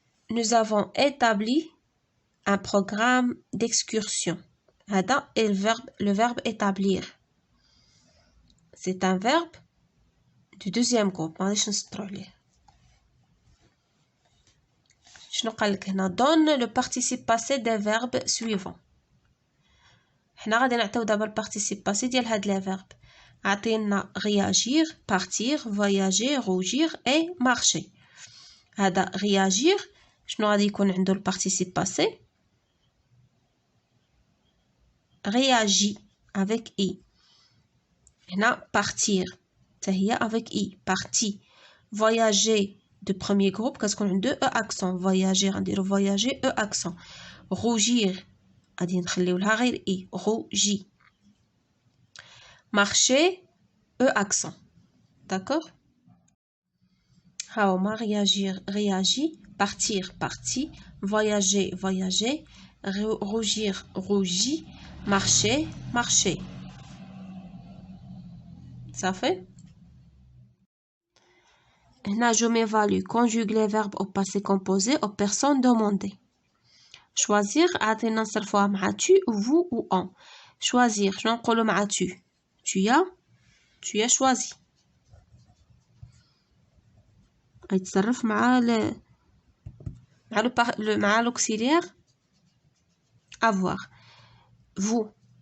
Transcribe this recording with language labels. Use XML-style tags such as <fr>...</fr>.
<fr>Nous avons établi un programme d'excursion.</fr> <ar>هذا</ar> <fr>est le verbe établir. C'est un verbe du deuxième groupe.</fr> <ar>ما غاديش نسطرو عليه. شنو قالك هنا؟</ar> <fr>donne le participe passé des verbes suivants.</fr> <ar>حنا غادي نعطيو دابا البارتيسيب باسي ديال هاد لي فيرب. عطينا</ar> <fr>réagir, partir, voyager, rougir et marcher.</fr> <ar>هذا réagir شنو غادي يكون عنده البارتيسيب باسي؟</ar> <fr>réagit avec i.</fr> <ar>هنا</ar> <fr>partir</fr> <ar>حتى هي</ar> <fr>avec i. parti. voyager de premier groupe</fr> <ar>كتكون عنده</ar> <fr>e accent. voyager</fr> <ar>غنديرو</ar> <fr>voyager e accent.</fr> <ar>rougir غادي نخليو لها غير i.</ar> <fr>rougi. marcher e accent. D'accord?</fr> <ar>هاهما</ar> <fr>réagir réagit. partir parti. voyager voyager. rougir rougi. marcher marcher. Ça fait?</fr> <ar>هنا</ar> <fr>je m'évalue. Conjugue les verbes au passé composé aux personnes demandées. Choisir</fr> <ar>عطينا نصرفوها مع</ar> <fr>tu, vous ou on. Choisir</fr> <ar>شنو نقولو مع</ar> <fr>tu? Tu as choisi.</fr> <ar>يتصرف مع مع</ar> <fr>l'auxiliaire avoir. Vous</fr>